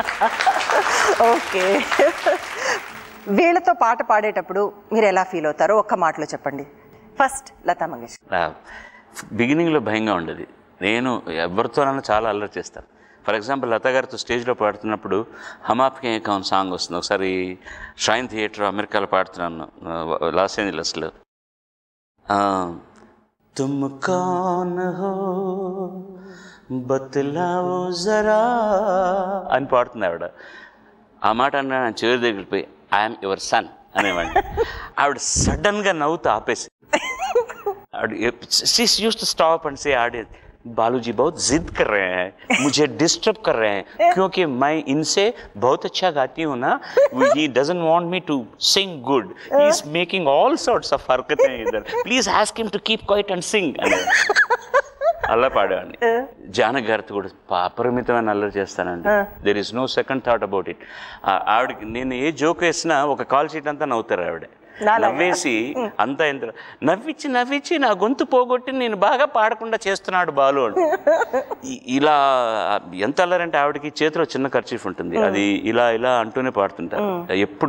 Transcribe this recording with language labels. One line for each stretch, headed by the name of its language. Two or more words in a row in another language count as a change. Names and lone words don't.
Telugu: ఓకే. వీళ్ళతో పాట పాడేటప్పుడు మీరు ఎలా ఫీల్ అవుతారో ఒక్క మాటలో చెప్పండి. ఫస్ట్ లతా మంగేష్కర్. బిగినింగ్లో భయంగా ఉండేది. నేను ఎవరితోనైనా చాలా అల్లరి చేస్తాను.
English: for example
Telugu: లతా గారితో స్టేజ్లో పాడుతున్నప్పుడు హమ్ ఆప్కే కౌన్ సాంగ్ వస్తుంది. ఒకసారి షైన్ థియేటర్ అమెరికాలో పాడుతున్నాను, లాస్ ఏంజలస్లో.
Hindi: तुम कौन हो बतलाओ ज़रा
Telugu: అని పాడుతుంది ఆవిడ. ఆ మాట అన్నా చివరి దగ్గరికి పోయి
English: I'm your son
Telugu: అనేవాడిని. ఆవిడ సడన్గా నవ్వుతూ ఆపేసి
English: she used to stop and say,
Hindi: बालूजी बहुत जिद कर रहे हैं, मुझे डिस्टर्ब कर रहे हैं क्योंकि मैं इनसे बहुत अच्छा गाती हूँ ना.
English: He doesn't want me to sing good. He is making all sorts of
Hindi: हरकतें इधर.
English: Please ask him to keep quiet and sing.
Telugu: అలా పాడేవాడిని. జానకి గారితో కూడా అపరిమితమైన అల్లరి చేస్తానండి.
English: There is no second thought about it.
Telugu: ఆవిడకి నేను ఏ జోక్ వేసినా ఒక
English: call sheet
Telugu: అంతా నవ్వుతారు ఆవిడ. నవ్వేసి అంతా ఎంత నవ్వించి నా గొంతు పోగొట్టి నేను బాగా పాడకుండా చేస్తున్నాడు బాలు అని. ఇలా ఎంత అల్లరంటే ఆవిడకి చేతిలో చిన్న ఖర్చీఫ్ ఉంటుంది, అది ఇలా ఇలా అంటూనే పాడుతుంటారు ఎప్పుడు.